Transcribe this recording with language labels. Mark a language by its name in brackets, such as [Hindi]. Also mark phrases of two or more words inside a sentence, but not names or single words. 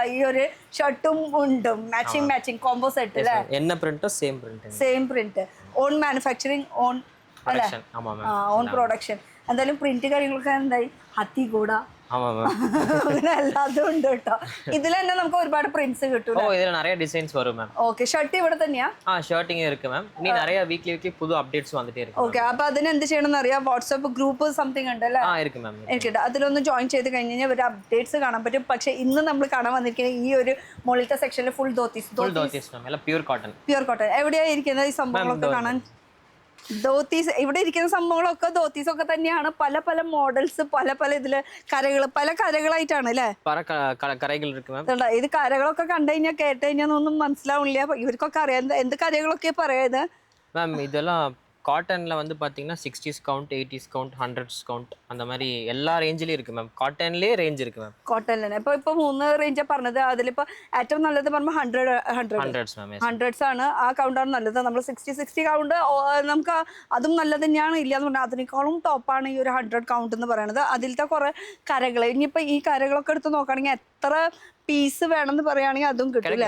[Malayalam] ഈ ഒരു ഷർട്ടും ഉണ്ടും [English] matching combo set [Malayalam] അല്ലേ? [English] Same print. Own manufacturing, own production. [Malayalam] എന്തായാലും പ്രിന്റ് കാര്യങ്ങളൊക്കെ എന്തായി ഹത്തി കൂടാ അങ്ങനെ എല്ലാതും ഉണ്ട് കേട്ടോ. ഇതിൽ തന്നെ നമുക്ക് ഒരുപാട് പ്രിന്റ്സ് കിട്ടും. [Tamil] நிறைய டிசைன்ஸ் வரும் மேம். [English] Okay, shirt [Malayalam] ഇവിടെ തന്നെയാ? [Tamil] ஷர்ட்டிங் இருக்கு மேம். இனி நிறைய வீக்லி புது அப்டேட்ஸ் வந்துட்டே இருக்கு. [Malayalam] ഓക്കെ. അപ്പൊ അതിന് എന്ത് ചെയ്യണമെന്ന് അറിയാം? [English] WhatsApp group something [Malayalam] ഉണ്ടല്ലേ? [Tamil] இருக்கு மேம். [Malayalam] എനിക്കുണ്ട്. അതിലൊന്ന് ജോയിൻ ചെയ്ത് കഴിഞ്ഞാൽ ഒരു അപ്ഡേറ്റ്സ് കാണാൻ പറ്റും. പക്ഷെ ഇന്ന് നമ്മൾ കാണാൻ വന്നിരിക്കുന്നത് ഈ ഒരു മുകളിലത്തെ സെക്ഷനിൽ [English] full dhotis [Tamil] மேம். எல்லாம் பியூர் காட்டன். [Malayalam] എവിടെയാ ഇരിക്കുന്നത് ഈ സംഭവങ്ങളൊക്കെ കാണാൻ? ധോത്തീസ്. ഇവിടെ ഇരിക്കുന്ന സംഭവങ്ങളൊക്കെ ധോത്തീസ് ഒക്കെ തന്നെയാണ്. പല മോഡൽസ്, പല ഇതില് പല കരകളായിട്ടാണ് അല്ലേ? ഇത് കരകളൊക്കെ കണ്ടു കഴിഞ്ഞാൽ കേട്ട് കഴിഞ്ഞാൽ ഒന്നും മനസ്സിലാവില്ല. ഇവർക്കൊക്കെ അറിയാം എന്ത് കരകളൊക്കെ പറയാത് [Tamil] மேம். இதெல்லாம் காட்டன்ல வந்து பாத்தீங்கன்னா 60s கவுண்ட், 80s கவுண்ட், 100s கவுண்ட், அந்த மாதிரி எல்லா ரேஞ்சிலயும் இருக்கு மேம். காட்டன்லயே ரேஞ்ச் இருக்கு மேம். [Malayalam] കോട്ടണിൽ ഇപ്പൊ 3 റേഞ്ചാ പറഞ്ഞത്. അതിലിപ്പോ ഏറ്റവും നല്ലത് പറയുമ്പോൾ 100s മാം. 100s ആണ്. ആ കൗണ്ടാണ് നല്ലത്. നമ്മൾ 60 കൗണ്ട് നമുക്ക് അതും നല്ലത് തന്നെയാണ്. ഇല്ലാന്ന് പറഞ്ഞാൽ അതിനേക്കാളും ടോപ്പാണ് ഈ ഒരു 100 കൗണ്ട് എന്ന് പറയുന്നത്. അതിലത്തെ കുറെ കരകൾ. ഇനിയിപ്പോ ഈ കരകളൊക്കെ എടുത്ത് നോക്കുകയാണെങ്കിൽ എത്ര പീസ് വേണമെന്ന് പറയുകയാണെങ്കിൽ അതും കിട്ടില്ലേ?